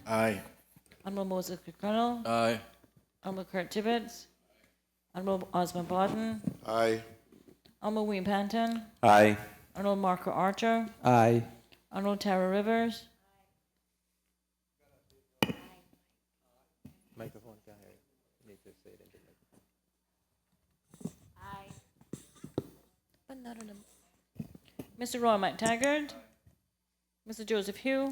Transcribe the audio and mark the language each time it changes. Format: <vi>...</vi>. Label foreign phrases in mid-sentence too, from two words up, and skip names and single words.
<en>Aye. Honorable Moses McConnell. Aye. Honorable Kurt Tibbetts. Honorable Osmond Barton. Aye. Honorable William Panton. Aye. Honorable Marco Archer. Aye. Honorable Tara Rivers. Microphone can hear you. You need to say it into the microphone. Mr. Roy McTaggart. Mr. Joseph Hugh.</en>